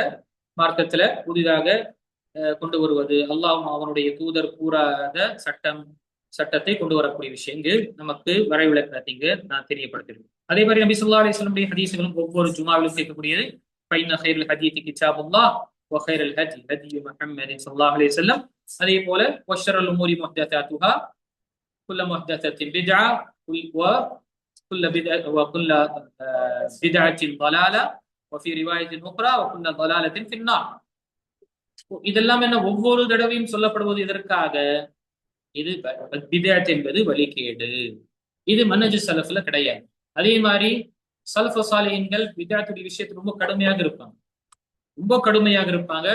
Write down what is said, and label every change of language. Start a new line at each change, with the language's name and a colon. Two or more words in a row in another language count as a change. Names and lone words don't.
Tamil: மார்க்கத்துல புதிதாக கொண்டு வருவது, அல்லாஹ்வும் அவனுடைய தூதர் கூறாத சட்டத்தை கொண்டு வரக்கூடிய விஷயங்கள் நமக்கு வரைவிலக்கணத்தை இங்கு நான் தெரியப்படுத்திருக்கேன். அதே மாதிரி நபி
Arabic: صلى الله عليه وسلم
Tamil: ஹதீஸ்களும் ஒவ்வொரு ஜுமாவிலும் கேட்கக்கூடியது,
Arabic: فإن خير الحديث كتاب الله و خير الهدي هدي محمد صلى الله عليه وسلم.
Tamil: அதே போல
Arabic: وشر الأمور محدثاتها كل محدثة بدعة وكل بدعة ضلالة وفي رواية أخرى وكل ضلالة في النار.
Tamil: இதெல்லாம் என்ன ஒவ்வொரு தடவையும் சொல்லப்படுவது எதற்காக? இது பித்அத் என்பது வழிகேடு. இது மன்ஹஜ் ஸலஃப்ல கிடையாது. அதே மாதிரி ஸலஃபு ஸாலிஹீன்கள் பித்அத்துடைய விஷயத்தில் ரொம்ப கடுமையாக இருப்பாங்க.